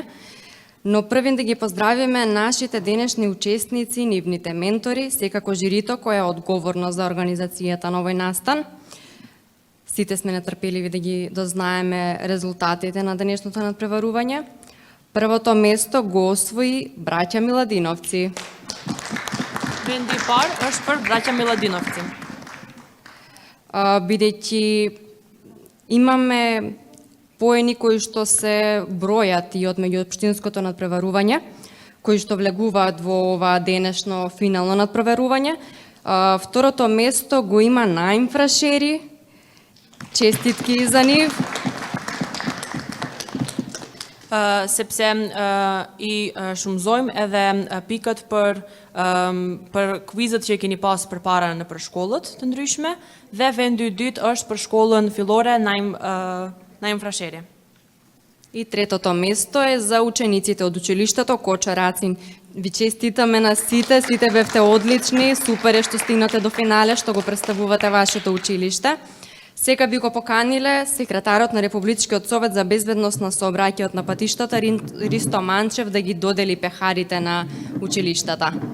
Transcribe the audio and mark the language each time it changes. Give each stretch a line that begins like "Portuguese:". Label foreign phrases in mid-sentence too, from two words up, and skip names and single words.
Macedonian: Но првин да ги поздравиме нашите денешни учесници, нивните ментори, секако жирито кој е одговорно за организацијата на овој настан. Сите сме нетрпеливи да ги дознаеме резултатите на денешното надпреварување. Првото место го освои браќа Миладиновци.
Albanian: Vendi i parë është për braќa Miladиновци.
Macedonian: Бидејќи имаме поени кои што се бројат и од меѓуопштинското надпреварување, кои што влегуваат во ова денешно финално надпреварување. Второто место го има Наим Фрашери. Честитки за нив.
Albanian: Sepse i shumëzojmë edhe pikët për kuizët që i keni pas përpara në për shkollët të ndryshme dhe vendi i dytë është për shkollën fillore Naim Frasheri.
Macedonian: И третото место е за учениците од училиштето Коча Рацин. Ви честитаме на сите бевте одлични, супер е што стигнате до финале, што го представувате вашето училиште. Сега би го поканиле секретарот на Републичкиот совет за безбедност на сообраќајот на патиштата Ристо Манчев да ги додели пехарите на училиштата.